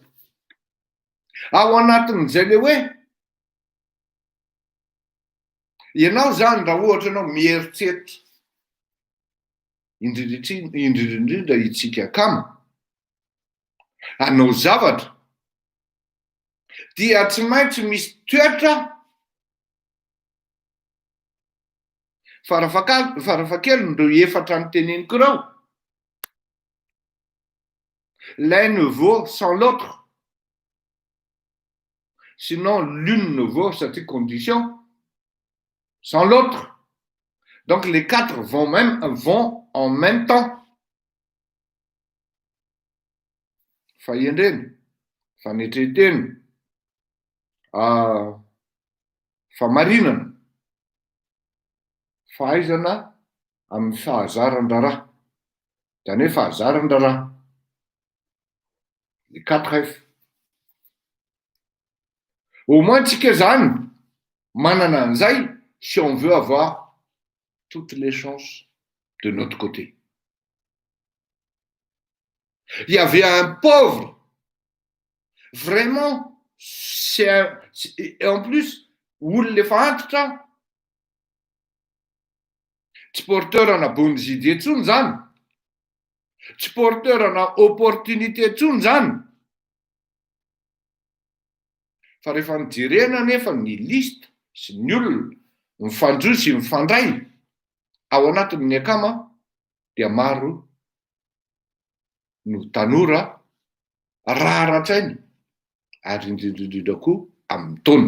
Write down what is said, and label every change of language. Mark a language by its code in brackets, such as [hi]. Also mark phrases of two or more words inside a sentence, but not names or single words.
[mg] Ao anatin'izay le hoe ianao zany raha ohatra ianao mieritseritra indrindrindrindra itsika kamo hanao zavatra dia tsy maintsy misy toetra farafakely ndreo efatra nyteneniko reo. [fr] L'un ne vaut sans l'autre, sinon l'une ne vaut cette condition sans l'autre. Donc les quatre vont en même temps. [mg] Fahendreny, fanetreteny, famarinana, fahaizana amin'ny fahazaran-draraha. Zany hoe fahazaran-draraha. [fr] Les quatre F. Au moins [mg] tsika zany manana an'izay [fr] si on veut avoir toutes les chances de notre côté. Il y avait un pauvre, vraiment, et en plus, [mg] olona efa antitra, tsy porteurana bonzidy etsony zany, tsy porteurana opportunité etsony zany. Fa rehefa nijerena nefa ny lista sy ny olona mifandroy sy mifandray ao anatin'ny akama dia maro no tanora rahatsainy ary indrindrindrindra koa amin'ny taona.